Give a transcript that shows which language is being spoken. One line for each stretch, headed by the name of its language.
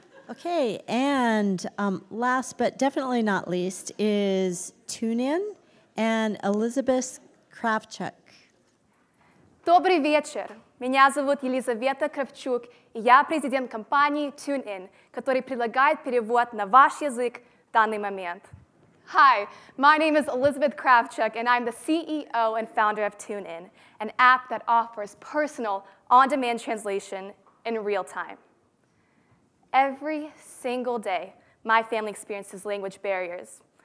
English: Okay, and last but definitely not least is TuneIn and Elizabeth Kravchuk.
Russian: Добрый вечер. Меня зовут Елизавета Кравчук, и я президент компании TuneIn, который предлагает перевод на ваш язык в данный момент.
English: Hi, my name is Elizabeth Kravchuk, and I'm the CEO and founder of TuneIn, an app that offers personal, on-demand translation in real time. Every single day, my family experiences language barriers.